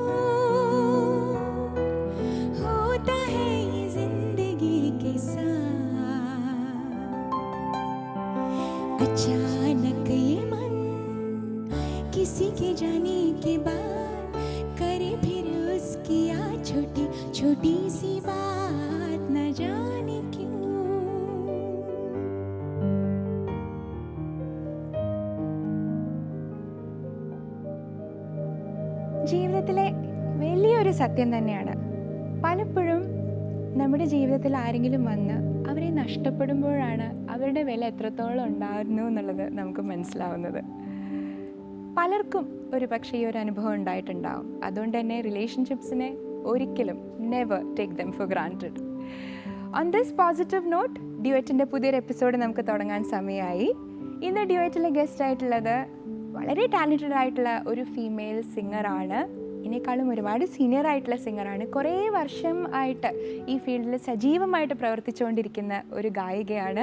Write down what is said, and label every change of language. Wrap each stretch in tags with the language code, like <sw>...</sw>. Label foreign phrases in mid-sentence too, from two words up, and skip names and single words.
<hi>होता है ये जिंदगी के साथ, अचानक ये मन किसी के जाने के बाद करे फिर उसकी याद छोटी छोटी सी बात, न जाने क्यों।</hi> <ml>ജീവിതത്തിലെ വലിയൊരു സത്യം തന്നെയാണ്, പലപ്പോഴും നമ്മുടെ ജീവിതത്തിൽ ആരെങ്കിലും വന്ന് അവരെ നഷ്ടപ്പെടുമ്പോഴാണ് അവരുടെ വില എത്രത്തോളം ഉണ്ടായിരുന്നു എന്നുള്ളത് നമുക്ക് മനസ്സിലാവുന്നത്. പലർക്കും ഒരു പക്ഷേ ഈ ഒരു അനുഭവം ഉണ്ടായിട്ടുണ്ടാവും. അതുകൊണ്ട് തന്നെ റിലേഷൻഷിപ്സിനെ ഒരിക്കലും</ml> <en>never take them for granted. on this positive note</en> <ml>ഡ്യുവറ്റിൻ്റെ പുതിയൊരു എപ്പിസോഡ് നമുക്ക് തുടങ്ങാൻ സമയമായി. ഇന്ന് ഡ്യുവറ്റിലെ ഗസ്റ്റ് ആയിട്ടുള്ളത് വളരെ ടാലൻറ്റഡ് ആയിട്ടുള്ള ഒരു ഫീമെയിൽ സിംഗറാണ്. ഇതിനേക്കാളും ഒരുപാട് സീനിയർ ആയിട്ടുള്ള സിംഗറാണ്. കുറേ വർഷം ആയിട്ട് ഈ ഫീൽഡിൽ സജീവമായിട്ട് പ്രവർത്തിച്ചുകൊണ്ടിരിക്കുന്ന ഒരു ഗായികയാണ്.</ml>